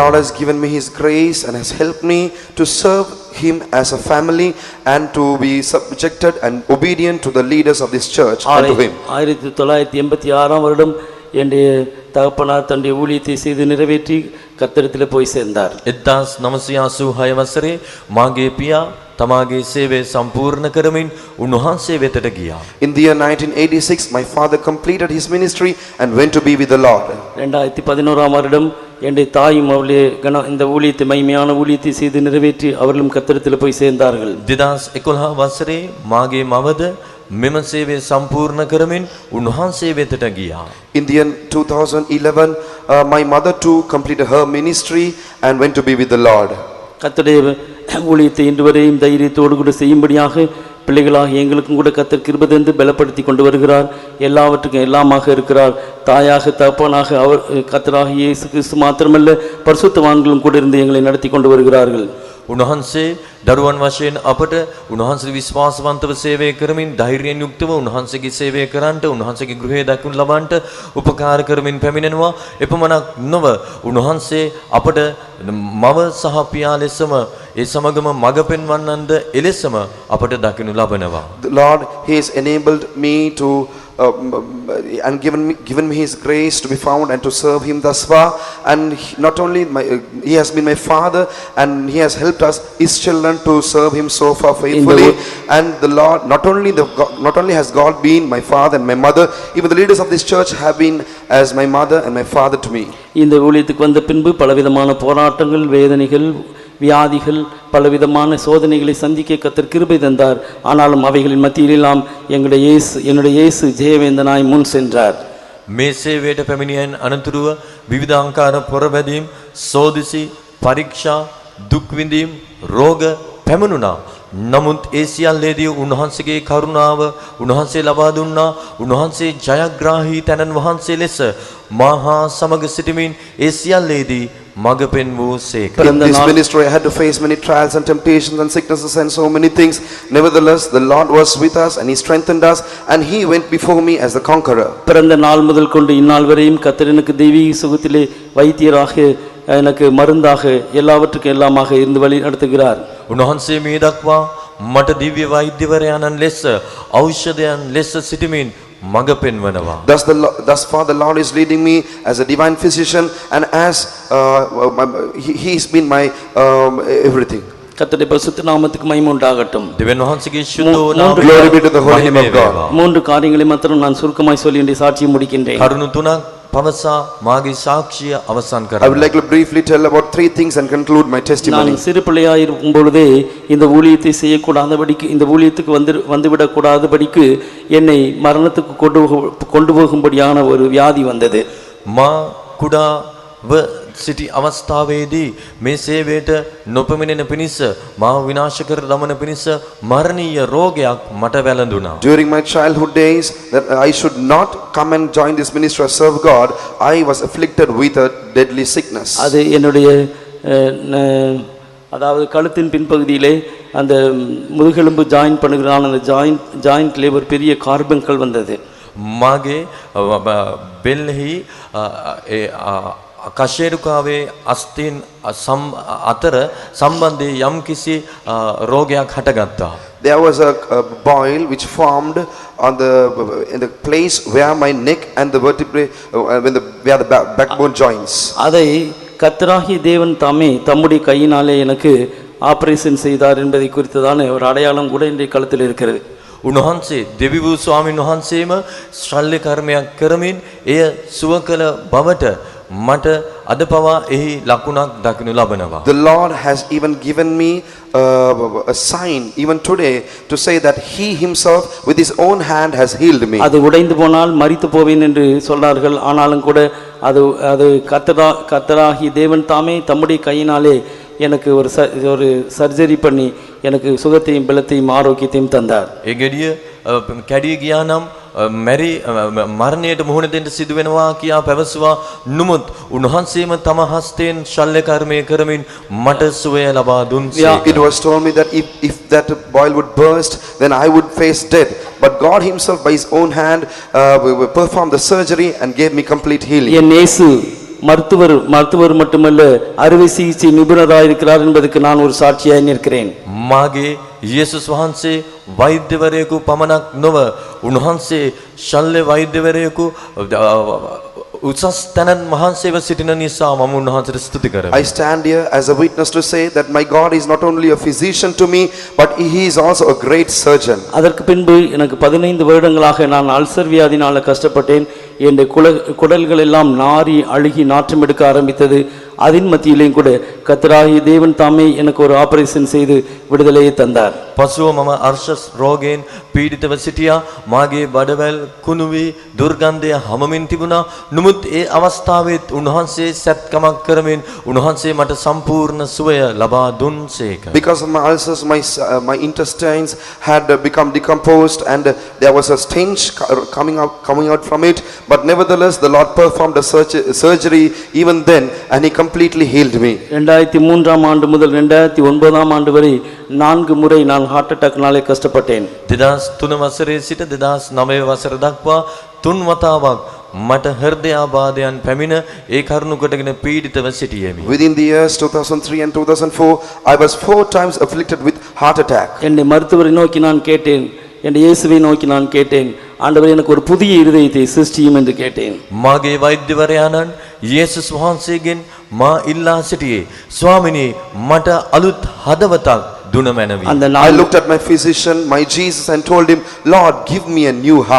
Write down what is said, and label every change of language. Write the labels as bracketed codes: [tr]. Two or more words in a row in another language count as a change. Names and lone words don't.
[en] Lord has given me his grace and has helped me to serve him as a family and to be subjected and obedient to the leaders of this church and to him. [ta] 1986ஆம் வருடம் என்னுடைய தகப்பனார் தன்னுடைய ஊழியத்தை செய்து நிறைவேற்றி கர்த்தரிடத்தில் போய் சேர்ந்தார். [si] 1986 වසරේ මාගේ පියා තමාගේ සේවය සම්පූර්ණ කරමින් උන්වහන්සේ වෙතට ගියා. [en] In the year 1986, my father completed his ministry and went to be with the Lord. [ta] 2011 வருடம் என்னுடைய தாயும் அவளே இந்த ஊழியத்தை மைமையான ஊழியத்தை செய்து நிறைவேற்றி அவர்களும் கர்த்தரிடத்தில் போய் சேர்ந்தார்கள். [si] 2011 වසරේ මාගේ මවද මෙම සේවය සම්පූර්ණ කරමින් උන්වහන්සේ වෙතට ගියා. [en] In the year 2011, my mother too completed her ministry and went to be with the Lord. [ta] கர்த்தருடைய ஊழியத்தை இன்று வரையும் தைரியத்தோடு கூட செய்யும்படியாக பிள்ளைகளாக எங்களுக்கும் கூட கர்த்தர் கிருபை தந்து பலப்படுத்தி கொண்டு வருகிறார். எல்லாவற்றுக்கும் எல்லாமாக இருக்கிறார். தாயாக தகப்பனாக அவர் கர்த்தராக இயேசு கிறிஸ்து மாத்திரமல்ல பரிசுத்தவான்களும் கூட இருந்து எங்களை நடத்தி கொண்டு வருகிறார்கள். [si] උන්වහන්සේ දරුවන් වශයෙන් අපට උන්වහන්සේ විශ්වාසවන්තව සේවය කරමින් ධෛර්යයෙන් යුක්තව උන්වහන්සේගේ සේවය කරන්නට උන්වහන්සේගේ ගෘහය දක්වන ලබන්නට උපකාර කරමින් පැමිණෙනවා. එපමණක් නොව උන්වහන්සේ අපට මව සහ පියා ලෙසම ඒ සමගම මඟ පෙන්වන්නන්ද එලෙසම අපට දකිනු ලබනවා. [en] The Lord, He has enabled me to and given me His grace to be found and to serve Him thus far. And not only He has been my father, and He has helped us, His children, to serve Him so far faithfully. And the Lord, not only has God been my father and my mother, even the leaders of this church have been as my mother and my father to me. [ta] இந்த ஊழியத்துக்கு வந்த பின்பு பலவிதமான போராட்டங்கள், வேதனைகள், வியாதிகள், பலவிதமான சோதனைகளை சந்திக்க கர்த்தர் கிருபை தந்தார். ஆனாலும் அவைகளின் மத்தியிலெல்லாம் என்னுடைய இயேசு ஜெயவேந்தனாய் முன் சென்றார். [si] මේ සේවයට පැමිණියන් අනතුරුව විවිධාකාර පොරබැදීම්, සෝදිසි, පරීක්ෂා, දුක් විඳීම්, රෝග පැමිණුණා. නමුත් ඒ සියල්ලේදී උන්වහන්සේගේ කරුණාව උන්වහන්සේ ලබා දුන්නා. උන්වහන්සේ ජයග්‍රාහී තැනන් වහන්සේ ලෙස මහා සමග සිටමින් ඒ සියල්ලේදී මඟ පෙන්වූසේක. [en] In this ministry I had to face many trials and temptations and sicknesses and so many things. Nevertheless, the Lord was with us and He strengthened us and He went before me as the conqueror. [ta] பிறந்த நாள் முதல் கொண்டு இந்நாள் வரையும் கர்த்தர் எனக்கு தெய்வீக சுகத்திலே வைத்தியராக, எனக்கு மருந்தாக, எல்லாவற்றுக்கும் எல்லாமாக இருந்து வழி நடத்துகிறார். [si] උන්වහන්සේ මේ දක්වා මට දිව්‍ය වෛද්‍යවරයාණන් ලෙස ඖෂධයන් ලෙස සිටමින් මඟ පෙන්වනවා. [en] Thus far the Lord is leading me as a divine physician and as He has been my everything. [ta] கர்த்தருடைய பரிசுத்த நாமத்துக்கு மகிமை உண்டாகட்டும். [si] දෙවියන් වහන්සේගේ ශුද්ධ වූ නාමයට [en] Glory be to the holy name of God. [ta] 3 காரியங்களை மாத்திரம் நான் சுருக்கமாய் சொல்லி என்னுடைய சாட்சியை முடிக்கின்றேன். [si] කරුණු තුනක් පවසා මාගේ සාක්ෂිය අවසන් [en] I would [si] කරනවා. [en] like to briefly tell about 3 things and conclude my testimony. [ta] நான் சிறு பிள்ளையாக இருக்கும் பொழுதே இந்த ஊழியத்தை செய்யக்கூடாதபடிக்கு, இந்த ஊழியத்துக்கு வந்துவிடக்கூடாதபடிக்கு என்னை மரணத்துக்கு கொண்டு போகும்படியான ஒரு வியாதி வந்தது. [si] මා කුඩාව සිටි අවස්ථාවේදී මේ සේවයට නොපැමිණෙන පිණිස මාව විනාශ කර දමන පිණිස මරණීය රෝගයක් මට වැළඳුණා. [en] During my childhood days, that I should not come and join this ministry or serve God, I was afflicted with a deadly sickness. [ta] அது என்னுடைய அதாவது கழுத்தின் பின்பகுதியிலே அந்த முதுகெலும்பு ஜாயின் பண்ணுகிறான், அந்த ஜாயிண்ட்லேயே ஒரு பெரிய கார்பன்கள் வந்தது. [si] මාගේ බෙල්ලෙහි කශේරුකාවේ අස්තීන් අතර සම්බන්ධයේ යම් කිසි රෝගයක් හටගත්තා. [en] There was a boil which formed in the place where my neck and the vertebrae, where the backbone joins. [ta] அதை கர்த்தராகிய தேவன் தாமே தம்முடைய கையினாலே எனக்கு ஆபரேஷன் செய்தார் என்பதை குறித்ததான ஒரு அடையாளம் கூட இன்றைய கழுத்தில் இருக்கிறது. [si] උන්වහන්සේ දෙවි වූ ස්වාමීන් වහන්සේම ශල්‍ය කර්මයක් කරමින් එය සුව කළ බවට මට අද පවා එහි ලකුණක් දකිනු ලබනවා. [en] The Lord has even given me a sign even today to say that He Himself with His own hand has healed me. [ta] அது உடைந்து போனால் மரித்து போவேன் என்று சொன்னார்கள். ஆனாலும் கூட அது கர்த்தராகிய தேவன் தாமே தம்முடைய கையினாலே எனக்கு ஒரு சர்ஜரி பண்ணி எனக்கு சுகத்தையும் பலத்தையும் ஆரோக்கியத்தையும் தந்தார். [si] ඒ ගෙඩිය කැඩී ගියා නම් මරණයට මුහුණ දෙන්න සිදු වෙනවා කියා පැවසුවා. නමුත් උන්වහන්සේම තම හස්තයෙන් ශල්‍ය කර්මය කරමින් මට සුවය ලබා දුන්සේ. [en] It was told me that if that boil would burst, then I would face death. But God Himself by His own hand performed the surgery and gave me complete healing. [ta] என் இயேசு மருத்துவர் மட்டுமல்ல, அறுவை சிகிச்சை நிபுணராக இருக்கிறார் என்பதற்கு நான் ஒரு சாட்சியாக நிற்கிறேன். [si] මාගේ යේසුස් වහන්සේ වෛද්‍යවරයෙකු පමණක් නොව උන්වහන්සේ ශල්‍ය වෛද්‍යවරයෙකු උසස් තැනන් වහන්සේව සිටින නිසා මම උන්වහන්සේට ස්තුති කරමි. [en] I stand here as a witness to say that my God is not only a physician to me, but he is also a great surgeon. [ta] அதற்கு பின்பு எனக்கு 15 வருடங்களாக நான் அல்சர் வியாதினால கஷ்டப்பட்டேன். என் குடல்கள் எல்லாம் நாறி அழுகி நாற்றம் எடுக்க ஆரம்பித்தது. அதன் மத்தியிலேயும் கூட கர்த்தராகிய தேவன் தாமே எனக்கு ஒரு ஆபரேஷன் செய்து விடுதலையை தந்தார். [si] පසුව මම අර්ශස් රෝගයෙන් පීඩිතව සිටියා. මාගේ බඩවැල් කුණු වී දුර්ගන්ධය හමමින් තිබුණා. නමුත් ඒ අවස්ථාවෙත් උන්වහන්සේ සත්කමක් කරමින් උන්වහන්සේ මට සම්පූර්ණ සුවය ලබා දුන්සේක. [en] Because of my ulcers, my intestines had become decomposed, and there was a stench coming out from it. But nevertheless, the Lord performed a surgery even then, and he completely healed me. [ta] 2003 ஆண்டு முதல் 2009 ஆண்டு வரை 4 முறை நான் [en] heart attackனாலே [ta] கஷ்டப்பட்டேன். [si] 2003 වසරේ සිට 2009 වසර දක්වා 3 වතාවක් මට හෘදයාබාධයන් පැමිණ ඒ කරුණු කොටගෙන පීඩිතව සිටියෙමි. [en] Within the years 2003 and 2004, I was 4 times afflicted with heart attack. [ta] என்னை மருத்துவரை நோக்கி நான் கேட்டேன், என் இயேசுவை நோக்கி நான் கேட்டேன், ஆண்டவரே எனக்கு ஒரு புதிய இருதயத்தை சிருஷ்டியும் என்று கேட்டேன். [si] මාගේ වෛද්‍යවරයාණන් යේසුස් වහන්සේගෙන් මා ඉල්ලා සිටියේ, ස්වාමිනී මට අලුත් හදවතක් දුන මැනවි. [ta] அந்த [en] I looked at my physician, my Jesus, and told him, Lord, give me a new heart.